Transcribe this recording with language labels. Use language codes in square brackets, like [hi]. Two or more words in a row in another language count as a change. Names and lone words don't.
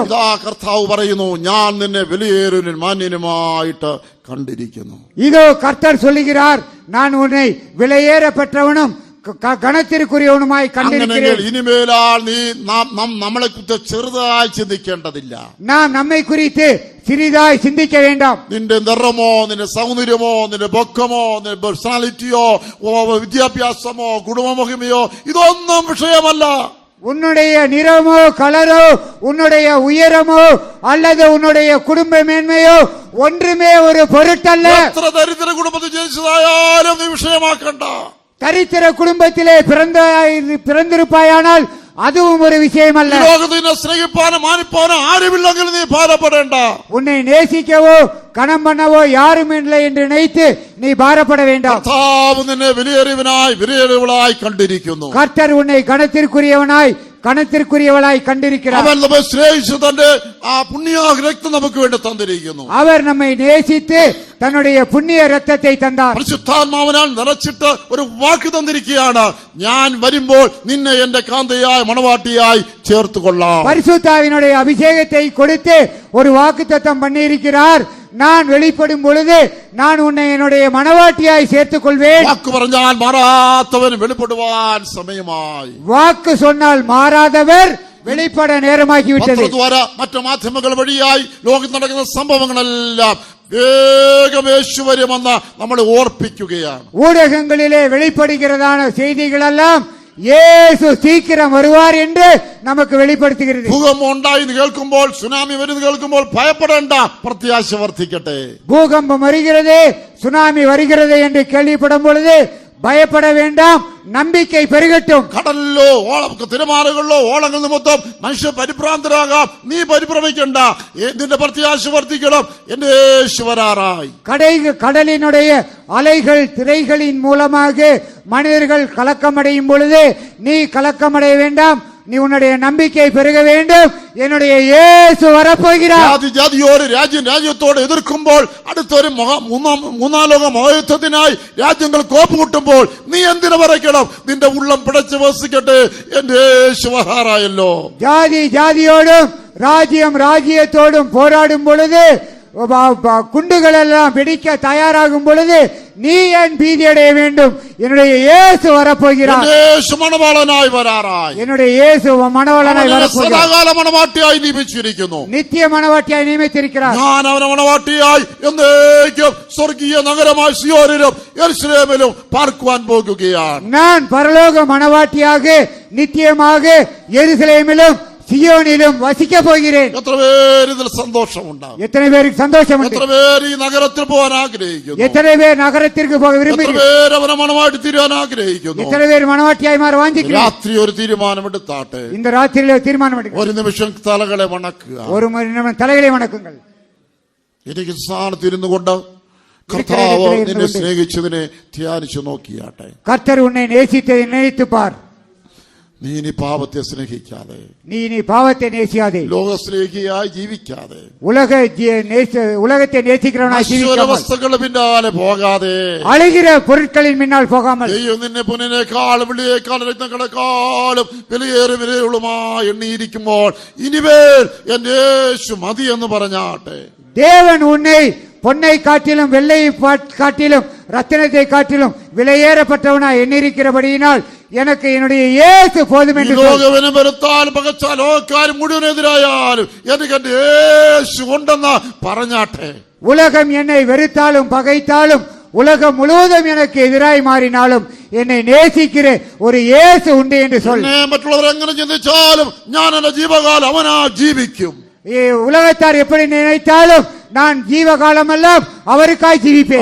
[ml] ഇതാ കർത്താവ് പറയുന്നു, ഞാൻ നിന്നെ വിലയേറിയ മാന്യനുമായിട്ട് കണ്ടിരിക്കുന്നു. [ta] இதோ கர்த்தர் சொல்லுகிறார், நான் உன்னை விலையேற பெற்றவனும் கணத்திற்குரியவனுமாய் கண்டிருக்கிறேன். இனிமேலால் நீ [ml] നമ്മളെ കുറിച്ച് ചെറുതായി ചിന്തിക്കേണ്ടതില്ല. [ta] நாம் நம்மை குறித்து சிறிதாய் சிந்திக்க வேண்டாம். [ml] നിന്റെ നിറമോ, നിന്റെ സൗന്ദര്യമോ, നിന്റെ പൊക്കമോ, നിന്റെ പേഴ്സണാലിറ്റിയോ, വിദ്യാഭ്യാസമോ, കുടുംബമഹിമയോ ഇതൊന്നും വിഷയമല്ല. [ta] உன்னுடைய நிறமோ, கலரோ, உன்னுடைய உயரமோ அல்லது உன்னுடைய குடும்ப மேன்மையோ ஒன்றுமே ஒரு பொருட்டல்ல. [ml] എത്ര ദരിദ്ര കുടുംബത്തിൽ ജനിച്ചതായാലും നീ വിഷയമാക്കണ്ട. [ta] தரித்திர குடும்பத்திலே பிறந்திருப்பாயானால் அதுவும் ஒரு விஷயம் அல்ல. [ml] ലോകത്തിനെ സ്നേഹിപ്പാനും മാനിപ്പാനും ആരുമില്ലെങ്കിൽ നീ ഭാരപ്പെടേണ്ട. [ta] உன்னை நேசிக்கவோ கணம் பண்ணவோ யாரும் இல்லை என்று நினைத்து நீ பாரப்பட வேண்டாம். [ml] കർത്താവ് നിന്നെ വിലയേറിയവനായി വിലയേറിയവളായി കണ്ടിരിക്കുന്നു. [ta] கர்த்தர் உன்னை கணத்திற்குரியவளாய் கண்டிருக்கிறார். [ml] അവൻ നമ്മെ സ്നേഹിച്ചു തന്റെ ആ പുണ്യ രക്തം നമുക്ക് വേണ്ടി തന്നിരിക്കുന്നു. [ta] அவர் நம்மை நேசித்து தன்னுடைய புண்ணிய ரத்தத்தை தந்தார். [ml] പരിശുദ്ധാത്മാവിനാൽ നിറച്ചിട്ട് ഒരു വാക്ക് തന്നിരിക്കുകയാണ്, ഞാൻ വരുമ്പോൾ നിന്നെ എന്റെ കാന്തയായി മണവാട്ടിയായി ചേർത്തുകൊള്ളാം. [ta] பரிசுத்தாவினுடைய அபிஷேகத்தை கொடுத்து ஒரு வாக்குத்தத்தம் பண்ணியிருக்கிறார். நான் வெளிப்படும் பொழுது நான் உன்னை என்னுடைய மணவாட்டியாய் சேர்த்துக் கொள்வேன். [ml] വാക്ക് പറഞ്ഞാൽ മാറാത്തവൻ വെളിപ്പെടുവാൻ സമയമായി. [ta] வாக்கு சொன்னால் മാറാதவர் வெளிப்பட நேரமாகிவிட்டது. [ml] മറ്റു മാധ്യമങ്ങൾ വഴിയായി ലോകത്ത് നടക്കുന്ന സംഭവങ്ങളെല്ലാം വേഗം യേശു വരുമെന്ന് നമ്മളെ ഓർപ്പിക്കുകയാണ്. [ta] ஊடகங்களிலே வெளிப்படுகிறதான செய்திகள் எல்லாம் இயேசு சீக்கிரம் வருவார் என்று நமக்கு வெளிப்படுத்துகிறது. [ml] ഭൂകമ്പം ഉണ്ടായി കേൾക്കുമ്പോൾ, സുനാമി വരുന്നത് കേൾക്കുമ്പോൾ ഭയപ്പെടേണ്ട, പ്രത്യാശ വർദ്ധിക്കട്ടെ. [ta] பூகம்பம் வருகிறது, சுனாமி வருகிறது என்று கேள்விப்படும் பொழுது பயப்பட வேண்டாம், நம்பிக்கை பெருகட்டும். [ml] കടലിലോ തിരമാലകളിലോ ഓളങ്ങൾ നിമിത്തം മനുഷ്യ പരിഭ്രാന്തരാകാം, നീ പരിഭ്രമിക്കണ്ട. നിന്റെ പ്രത്യാശ വർദ്ധിക്കണം, എന്റെ യേശു വരാറായി. [ta] கடலினுடைய அலைகள் திரைகளின் மூலமாக மனிதர்கள் கலக்கமடையும் பொழுது நீ கலக்கமடைய வேண்டாம், நீ உன்னுடைய நம்பிக்கை பெருக வேண்டும். என்னுடைய இயேசு வரப்போகிறார். [ml] ജാതിയോട് രാജ്യത്തോട് എതിർക്കുമ്പോൾ, അടുത്തൊരു മൂന്നാം ലോക മഹായുദ്ധത്തിനായി രാജ്യങ്ങൾ കോപ്പുകൂട്ടുമ്പോൾ നീ എന്തിനു പറയണം? നിന്റെ ഉള്ളം പിടച്ചു വസിക്കട്ടെ, എന്റെ യേശു വരാറായല്ലോ. [ta] ஜாதியோடும் ராஜ்யத்தோடும் போராடும் பொழுது, குண்டுகள் எல்லாம் வெடிக்க தயாராகும் பொழுது நீ ஏன் பீதி அடைய வேண்டும்? என்னுடைய இயேசு வரப்போகிறார். [ml] യേശു മണവാളനായി വരാറായി. [ta] என்னுடைய இயேசு மணவாளனாய் வரப்போகிறார். [ml] സദാകാല മണവാട്ടിയായി നിയമിച്ചിരിക്കുന്നു. [ta] நித்திய மணவாட்டியாய் நியமித்திருக்கிறார். [ml] ഞാൻ അവനെ മണവാട്ടിയായി എന്നേക്കും സ്വർഗീയ നഗരമായി സിയോനിലും യെരുശലേമിലും പാർക്കുവാൻ പോകുകയാണ്. [ta] நான் பரலோக மணவாட்டியாக நித்தியமாக எருசலேமிலும் சியோனிலும் வசிக்க போகிறேன். [ml] എത്ര പേര് ഇതിൽ സന്തോഷമുണ്ടാകും? [ta] எத்தனை பேருக்கு சந்தோஷம் உண்டு? [ml] എത്ര പേര് ഈ നഗരത്തിൽ പോകാൻ ആഗ്രഹിക്കുന്നു? [ta] எத்தனை பேர் நகரத்திற்கு போக [ml] എത്ര [ta] விரும்புகிறீர்கள்? [ml] പേര് അവനെ മണവാട്ടി തീരാൻ ആഗ്രഹിക്കുന്നു? [ta] எத்தனை பேர் மணவாட்டியாய் மாற வாஞ்சிக்கிறீர்கள்? [ml] രാത്രി ഒരു തീരുമാനമെടുത്താട്ടെ. [ta] இந்த ராத்திரியில தீர்மானம் எடுங்க. [ml] ഒരു നിമിഷം തലകളെ വണക്കുക. [ta] ஒரு நிமிடம் தலைகளை வணக்குங்கள். [ml] എനിക്ക് സ്ഥാനത്തിരുന്നു കൊണ്ട് കർത്താവ് നിന്നെ സ്നേഹിച്ചതിനെ ധ്യാനിച്ചു നോക്കിയാട്ടെ. [ta] கர்த்தர் உன்னை நேசித்ததை நினைத்து பார். [ml] നീ ഇനി പാപത്തെ സ്നേഹിക്കാതെ, [ta] நீ இனி பாவத்தை நேசியாதே, [ml] ലോകസ്നേഹിയായി ജീവിക്കാതെ, [ta] உலகத்தை நேசிக்கிறவனாய் ஜீவிக்காமல், [ml] വസ്തുക്കളുടെ പിന്നാലെ പോകാതെ, [ta] அழுகிற பொருட்களின் முன்னால் போகாமல், [ml] ദൈവം നിന്നെ പൊന്നിനേക്കാളും വെള്ളിയേക്കാളും രത്നങ്ങളെക്കാളും വിലയേറുമായി എണ്ണിയിരിക്കുമ്പോൾ ഇനിമേൽ എന്റെ യേശു മതി എന്ന് പറഞ്ഞാട്ടെ. [ta] தேவன் உன்னை பொன்னை காட்டிலும் வெள்ளை காட்டிலும் ரத்தினத்தை காட்டிலும் விலையேறப்பட்டவனாய் எண்ணிருக்கிறபடியினால் எனக்கு என்னுடைய இயேசு போதும் என்று [ml] ലോകവിനെ വെറുത്താലും പകച്ചാലും ലോകക്കാരും മുഴുവനെതിരായാലും എനിക്ക് എന്റെ യേശു ഉണ്ടെന്ന് പറഞ്ഞാട്ടെ. [ta] உலகம் என்னை வெறுத்தாலும் பகைத்தாலும் உலகம் முழுவதும் எனக்கு எதிராய் மாறினாலும் என்னை நேசிக்கிற ஒரு இயேசு உண்டு என்று சொல். [ml] മറ്റുള്ളവർ എങ്ങനെ ചിന്തിച്ചാലും ഞാൻ എന്റെ ജീവകാലം അവനാ ജീവിക്കും. [ta] உலகத்தார் எப்படி நினைத்தாலும் நான் ஜீவகாலமெல்லாம் அவருக்காய் ஜீவிப்பேன்.